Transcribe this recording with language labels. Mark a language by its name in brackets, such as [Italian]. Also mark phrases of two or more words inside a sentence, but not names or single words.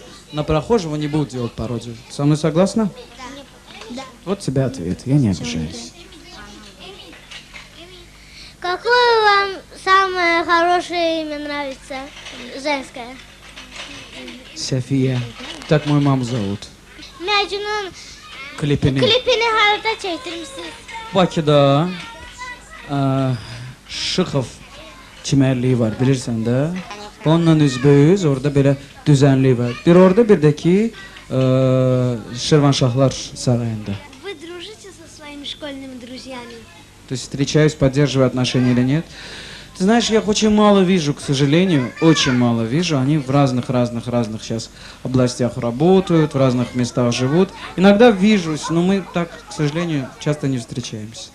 [Russian] На прохожего не будут делать пародию. Со мной согласна? Да. Вот тебе ответ, я не обижаюсь. Какое вам самое хорошее имя нравится? Женское. София. Так мою маму зовут. [Azerbaijani] Məcnun Klipini. klipini harda çəkdirmisiniz? Bakıda Şıxov çimərliyi var, bilirsən də. Onunla üzbəyüz, orada belə düzənlik var. Bir orada, bir də ki Şirvanşahlar sarayında. [Russian] Вы дружите со своими школьными друзьями? То есть встречаюсь, поддерживаю отношения или нет. Ты знаешь, я их очень мало вижу, к сожалению, очень мало вижу. Они в разных сейчас областях работают, в разных местах живут. Иногда вижусь, но мы так, к сожалению, часто не встречаемся.